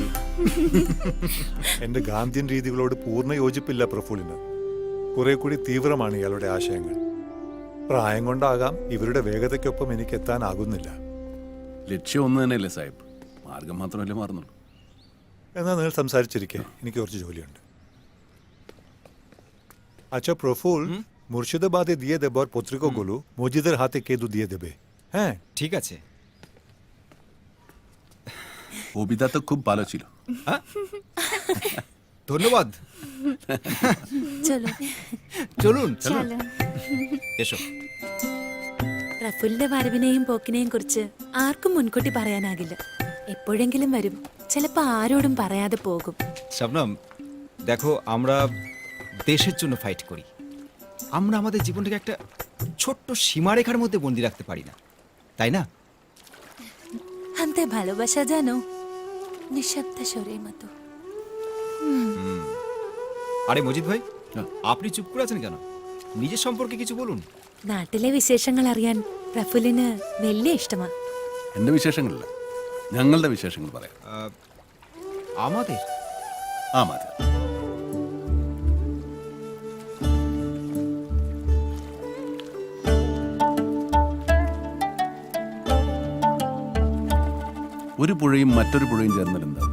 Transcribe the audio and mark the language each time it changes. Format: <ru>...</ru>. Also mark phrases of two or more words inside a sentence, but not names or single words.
<ml>എന്റെ ഗാന്ധിയൻ രീതികളോട് പൂർണ്ണ യോജിപ്പില്ല പ്രഫുലിന്. കുറെ കൂടി തീവ്രമാണ് ഇയാളുടെ ആശയങ്ങൾ. പ്രായം കൊണ്ടാകാം ഇവരുടെ വേഗതയ്ക്കൊപ്പം എനിക്ക് എത്താനാകുന്നില്ല. ലക്ഷ്യം ഒന്ന് തന്നെയല്ലേ സാഹിബ്, മാർഗം മാത്രമല്ലേ മാറുന്നുള്ളൂ. എന്നാൽ നിങ്ങൾ സംസാരിച്ചിരിക്കെ, എനിക്ക് കുറച്ച് ജോലിയുണ്ട്.</ml> <bn>আচ্ছা প্রফুল, মুর্শিদাবাদে দিয়ে দেবার পত্রিকাগুলো মজিদের হাতে কেদু দিয়ে দেবে। হ্যাঁ ঠিক আছে। কবিতা তো খুব ভালো ছিল। ধন্যবাদ। চলো চলুন চলো এসো।</bn> <ml>പ്രഫുലിന്റെ വരവിനെയും പോക്കിനെയും കുറിച്ച് ആർക്കും മുൻകൂട്ടി പറയാനാകില്ല. എപ്പോഴെങ്കിലും വരും, ചിലപ്പോ ആരോടും പറയാതെ പോകും.</ml> <bn>শবনম, দেখো আমরা দেশের জন্য ফাইট করি। আমরা আমাদের জীবনটাকে একটা ছোট্ট সীমারেখার মধ্যে বন্দি রাখতে পারি না, তাই না? হান্তে ভালোবাসা জানো নিঃশব্দ স্বরের মতো। আরে মজিদ ভাই, আপনি চুপ করে আছেন কেন? নিজের সম্পর্কে কিছু বলুন।</bn> <ml>നാട്ടിലെ വിശേഷങ്ങൾ അറിയാൻ പ്രഫുലിന് വലിയ ഇഷ്ടമാണ്. എൻ്റെ വിശേഷങ്ങളില്ല, ഞങ്ങളുടെ വിശേഷങ്ങൾ പറയാം.</ml> <bn>আমাদের</bn> <ml>আমাদের ഒരു പുഴയും മറ്റൊരു പുഴയും ചേർന്നാൽ എന്താവും?</ml>